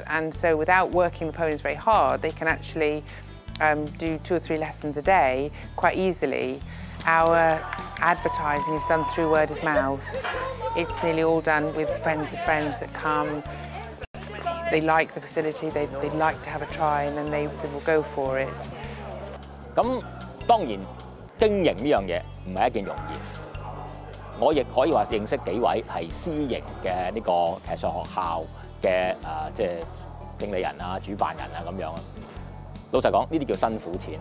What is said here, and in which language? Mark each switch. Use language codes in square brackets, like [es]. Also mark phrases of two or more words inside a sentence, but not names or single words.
[en] And so without working the ponies very hard, they can actually do 2 or 3 lessons a day quite easily. Our advertising is done through word of mouth. It's nearly all done with friends of friends that come. They like the facility, they'd like to have a try, and then they will go for it. [yue] 咁當然經營呢樣嘢唔係一件容易。我亦可以話認識幾位係私營嘅呢個騎術學校嘅即係經理人啊、主辦人啊咁樣。老實講，呢啲叫辛苦錢。